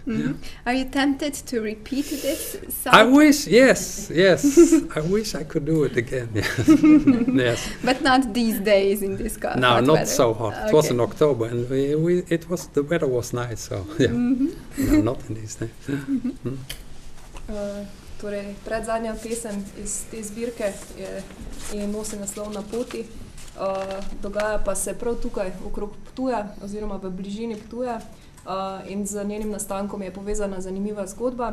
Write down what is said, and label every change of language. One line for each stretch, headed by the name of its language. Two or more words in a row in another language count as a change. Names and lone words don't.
English: Are you tempted to repeat this song? I wish, yes. I wish I could do it again. Yes. But not these days in this hot No, not weather. so hot. Okay. It was in October, and the weather was nice. So yeah, no, not in these days.
Slovenian: Torej, predzadnja pesem iz te zbirke je nosi naslov Na poti. Dogaja pa se prav tukaj okrog Ptuja, oziroma v bližini Ptuja, in z njenim nastankom je povezana zanimiva zgodba.